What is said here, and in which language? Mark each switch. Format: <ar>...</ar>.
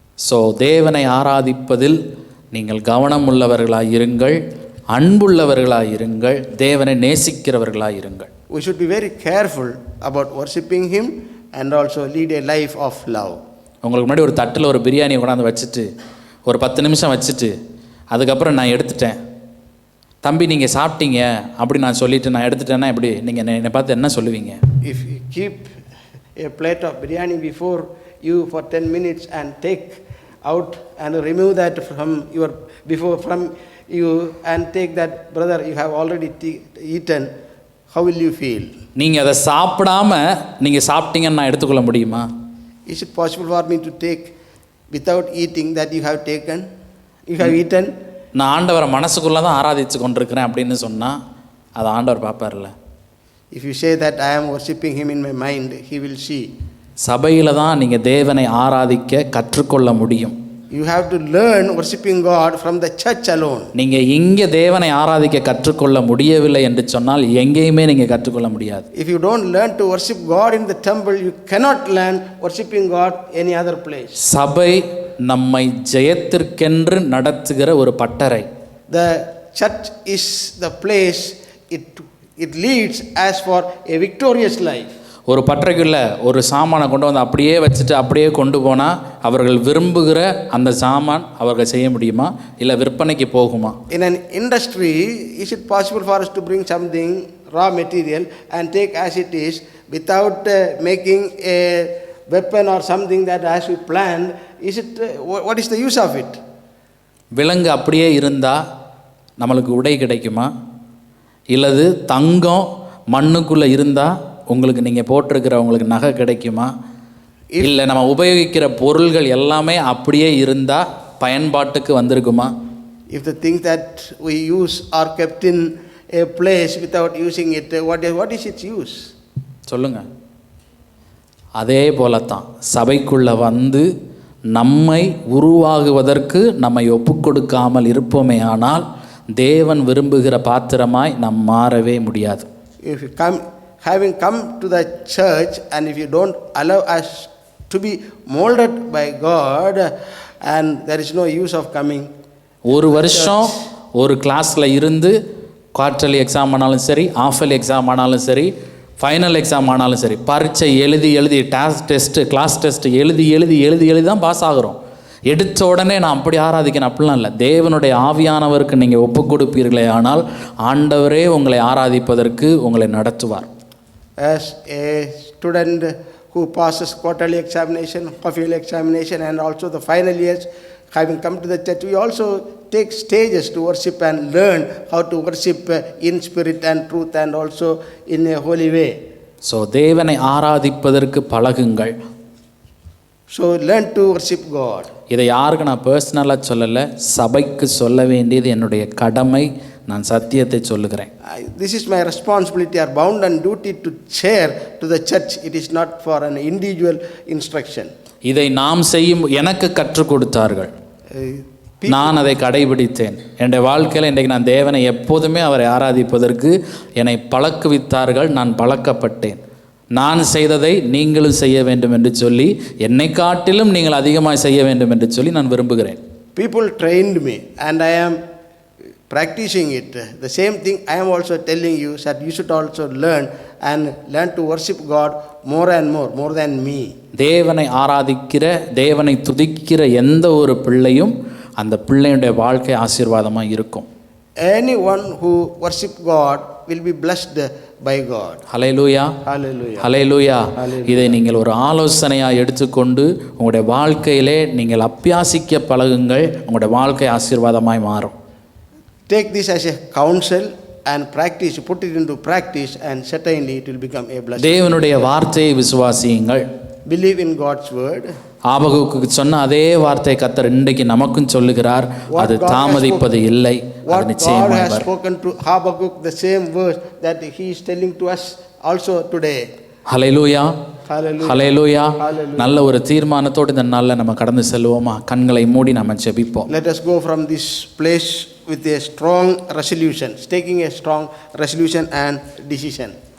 <ta>So தேவனை ஆராதிப்பதில் நீங்கள் கவனம் உள்ளவர்களாய் இருங்கள், அன்புள்ளவர்களாய் இருங்கள், தேவனை நேசிக்கிறவர்களாய் இருங்கள்.</ta> <en>We should be very careful about worshiping Him and also lead a life of love.</en> <ta>உங்களுக்கு முன்னாடி ஒரு தட்டில் ஒரு பிரியாணியை கொண்டாந்து வச்சுட்டு ஒரு 10 நிமிஷம் வச்சுட்டு அதுக்கப்புறம் நான் எடுத்துட்டேன், தம்பி நீங்கள் சாப்பிட்டீங்க அப்படி நான் சொல்லிவிட்டு நான் எடுத்துட்டேன்னா எப்படி நீங்கள் என்னை பார்த்து என்ன சொல்லுவீங்க?</ta> <en>If you keep a plate of biryani before you for 10 minutes and take out and remove that from you and take that, brother, you have already eaten, how will you feel?</en> <ta>நீங்கள் அதை சாப்பிடாம நீங்கள் சாப்பிட்டீங்கன்னு நான் எடுத்துக்கொள்ள முடியுமா?</ta> <en>Is it possible for me to take without eating that you have taken, you have eaten?</en> <ta>நான் ஆண்டவரை மனசுக்குள்ளே தான் ஆராதித்து கொண்டிருக்கிறேன் அப்படின்னு சொன்னால் அதை ஆண்டவர் பார்ப்பார்ல.</ta> <en>If you say that I am worshipping Him in my mind, He will see.</en> <ta>சபையில் தான் நீங்கள் தேவனை ஆராதிக்க கற்றுக்கொள்ள முடியும்.</ta> <en>You have to learn worshipping God from the church alone.</en> <ta>நீங்கள் இங்கே தேவனை ஆராதிக்க கற்றுக்கொள்ள முடியவில்லை என்று சொன்னால் எங்கேயுமே நீங்கள் கற்றுக்கொள்ள முடியாது.</ta> <en>If you don't learn to worship God in the temple, you cannot learn worshipping God any other place.</en> <ta>சபை நம்மை ஜெயத்திற்கென்று நடத்துகிற ஒரு பட்டறை.</ta> <en>The church is the place it leads as for a victorious life.</en> <ta>ஒரு பட்டறைக்குள்ள ஒரு சாமானை கொண்டு வந்து அப்படியே வச்சுட்டு அப்படியே கொண்டு போனால் அவர்கள் விரும்புகிற அந்த சாமான் அவர்கள் செய்ய முடியுமா, இல்லை விற்பனைக்கு போகுமா?</ta> <en>In an industry, is it possible for us to bring something, raw material, and take as it is without making a weapon or something that as we planned? Is it what is the use of it?</en> <ta>விலங்கு அப்படியே இருந்தால் நம்மளுக்கு உடை கிடைக்குமா, இல்லது தங்கம் மண்ணுக்குள்ளே இருந்தால் உங்களுக்கு நீங்கள் போட்டிருக்கிற உங்களுக்கு நகை கிடைக்குமா, இல்லை நம்ம உபயோகிக்கிற பொருள்கள் எல்லாமே அப்படியே இருந்தால் பயன்பாட்டுக்கு வந்திருக்குமா?</ta> <en>If the things that we use are kept in a place without using it, what is its use?</en> <ta>சொல்லுங்க. அதே போலத்தான் சபைக்குள்ளே வந்து நம்மை உருவாகுவதற்கு நம்மை ஒப்புக்கொடுக்காமல் இருப்போமே ஆனால் தேவன் விரும்புகிற பாத்திரமாய் நாம் மாறவே முடியாது.</ta> <en>if you come, having come to the church, and if you don't allow us to be molded by God, and there is no use of coming.</en> <ta>ஒரு வருஷம் ஒரு கிளாஸில் இருந்து குவார்டர்லி எக்ஸாம் ஆனாலும் சரி, ஆஃபர்லி எக்ஸாம் ஆனாலும் சரி, ஃபைனல் எக்ஸாம் ஆனாலும் சரி, பரீட்சை எழுதி டெஸ்ட்டு கிளாஸ் டெஸ்ட்டு எழுதி தான் பாஸ் ஆகிறோம். எடுத்த உடனே நான் அப்படி ஆராதிக்கணும் அப்படிலாம் இல்லை. தேவனுடைய ஆவியானவருக்கு நீங்கள் ஒப்பு கொடுப்பீர்களே ஆனால் ஆண்டவரே உங்களை ஆராதிப்பதற்கு உங்களை நடத்துவார்.</ta> <en>As a student who passes quarterly examination, half-yearly examination, and also the final years, having come to the church, we also take stages to worship and learn how to worship in spirit and truth and also in a holy way.</en> <ta>So தேவனை ஆராதிப்பதற்கு பழகுங்கள்.</ta> <en>So learn to worship God.</en> <ta>இதை யாருக்கு நான் பர்சனலாக சொல்லலை, சபைக்கு சொல்ல வேண்டியது என்னுடைய கடமை. நான் சத்தியத்தை சொல்லுகிறேன்.</ta> <en>This is my responsibility or bound and duty to share to the church. It is not for an individual instruction.</en> <ta>இதை நாம் செய்யும் எனக்கு கற்றுக் கொடுத்தார்கள், நான் அதை கடைபிடித்தேன். என்னுடைய வாழ்க்கையில் இன்றைக்கு நான் தேவனை எப்போதுமே அவரை ஆராதிப்பதற்கு என்னை பழக்குவித்தார்கள். நான் பழக்கப்பட்டேன். நான் செய்ததை நீங்களும் செய்ய வேண்டும் என்று சொல்லி, என்னை காட்டிலும் நீங்கள் அதிகமாக செய்ய வேண்டும் என்று சொல்லி நான் விரும்புகிறேன்.</ta> <en>People trained me and I am practicing it. The same thing I am also telling you, that you should also learn to worship God more and more than me.</en> <ta>தேவனை ஆராதிக்கிற, தேவனை துதிக்கிற எந்த ஒரு பிள்ளையும் அந்த பிள்ளையுடைய வாழ்க்கை ஆசீர்வாதமாக இருக்கும்.</ta> <en>Anyone who worship God will be blessed by God.</en> <ta>Hallelujah,</ta> <en>Hallelujah.</en> <ta>ஹல்லேலூயா. இதை நீங்கள் ஒரு ஆலோசனையாக எடுத்துக்கொண்டு உங்களுடைய வாழ்க்கையிலே நீங்கள் அபியாசிக்க பழகுங்கள். உங்களுடைய வாழ்க்கை ஆசீர்வாதமாய் மாறும்.</ta> <en>Take this as a counsel and practice, put it into practice, and certainly it will become a blessing.</en> <ta>தேவனுடைய வார்த்தையை விசுவாசியுங்கள்.</ta> <en>Believe in God's word.</en> <ta>ஆபகுக்கு சொன்ன அதே வார்த்தை கர்த்தர் இன்றைக்கு நமக்கும் சொல்லுகிறார். அது தாமதிப்பது இல்லை, அது</ta> <en>What God</en> <ta>நிச்சயமாய்</ta> <en>has</en> <ta>வரும்.</ta> <en>spoken to Habakkuk, the same verse that he is telling to us also today.</en> <ta>Hallelujah,</ta> <en>Hallelujah.</en> <ta>Hallelujah.</ta> <en>Hallelujah.</en> <ta>நல்ல ஒரு தீர்மானத்தோடு இந்த நாளில் நம்ம கடந்து செல்வோமா? கண்களை மூடி நம்ம ஜெபிப்போம்.</ta> <en>Let us go from this place with a strong resolution, taking a strong resolution and decision.</en>